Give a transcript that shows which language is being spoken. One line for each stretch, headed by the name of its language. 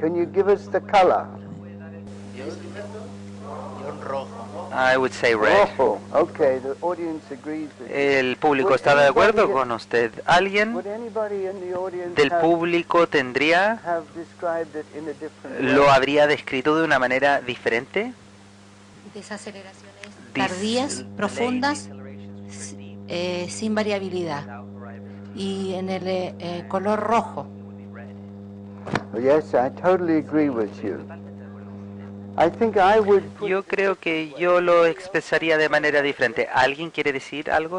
English: Can you give us the color?
Spanish: Yo rojo.
English: I would say red.
Spanish: Rojo.
English: Okay, the audience agrees with you.
Spanish: El público está de acuerdo con usted. ¿Alguien
English: Would anybody in the audience
Spanish: del público tendría
English: have described it in a different way?
Spanish: lo habría descrito de una manera diferente? Desaceleraciones tardías, profundas, sin variabilidad. Y en el color rojo.
English: Yes, I totally agree with you. I think I would put
Spanish: Yo creo que yo lo expresaría de manera diferente. ¿Alguien quiere decir algo?